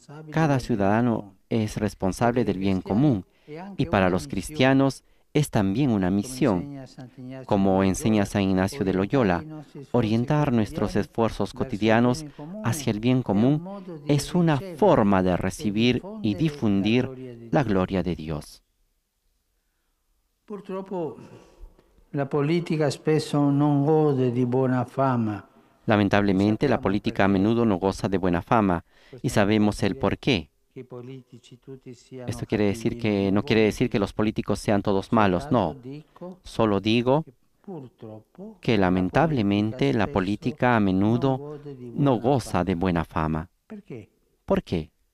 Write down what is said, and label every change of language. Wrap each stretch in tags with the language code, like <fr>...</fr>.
<es>Cada ciudadano es responsable del bien común y para los cristianos es también una misión. Como enseña San Ignacio de Loyola, orientar nuestros esfuerzos cotidianos hacia el bien común es una forma de recibir y difundir la gloria de Dios.</es> <it>Purtroppo la politica spesso non gode di buona fama.</it> <es>Lamentablemente, la política a menudo no goza de buena fama y sabemos el por qué. Esto quiere decir que no quiere decir que los políticos sean todos malos, no. Solo digo que lamentablemente la política a menudo no goza de buena fama. ¿Por qué?</es>